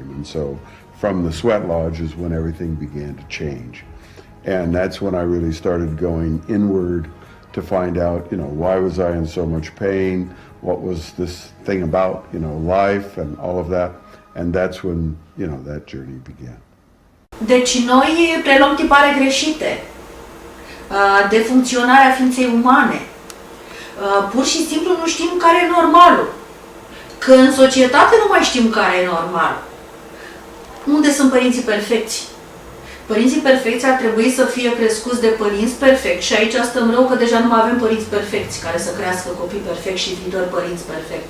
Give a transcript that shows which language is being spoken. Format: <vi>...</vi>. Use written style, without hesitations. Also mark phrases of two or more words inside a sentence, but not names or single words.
<en>And so from the sweat lodge is when everything began to change. And that's when I really started going inward to find out, you know, why was I in so much pain? What was this thing about, you know, life and all of that? And that's when, you know, that journey began.</en> <ro>Deci noi preluăm tipare greșite de funcționarea ființei umane. Pur și simplu nu știm care e normalul. Că în societate nu mai știm care e normal. Unde sunt părinții perfecți? Părinții perfecți ar trebui să fie crescuți de părinți perfecți, și aici stăm rău că deja nu mai avem părinți perfecți care să crească copii perfecți și viitori părinți perfecți.</ro>